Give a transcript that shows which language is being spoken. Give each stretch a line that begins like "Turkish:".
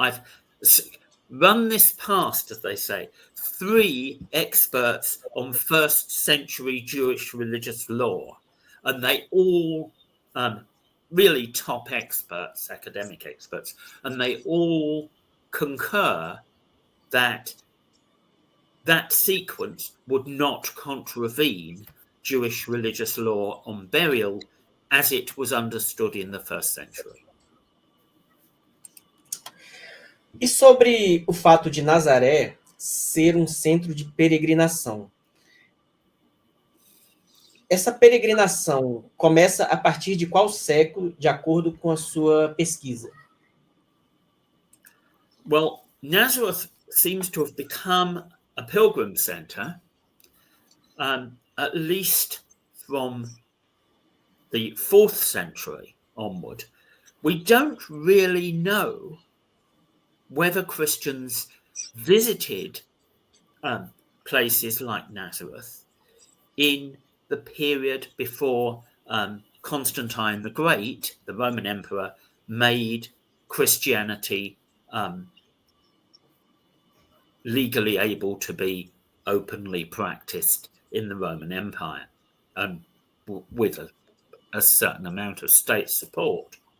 English: I've run this past, as they say, 3 experts on 1st century Jewish religious law, and they all really top experts, academic experts, and they all concur that that sequence would not contravene Jewish religious law on burial as it was understood in the 1st century.
Portuguese: E sobre o fato de Nazaré ser centro de peregrinação. Essa peregrinação começa a partir de qual século, de acordo com a sua pesquisa?
English: Well, Nazareth seems to have become a pilgrim center, at least from the 4th century onward. We don't really know whether Christians visited places like Nazareth in the period before Constantine the Great, the Roman emperor, made Christianity legally able to be openly practiced in the Roman Empire, and with a certain amount of state support.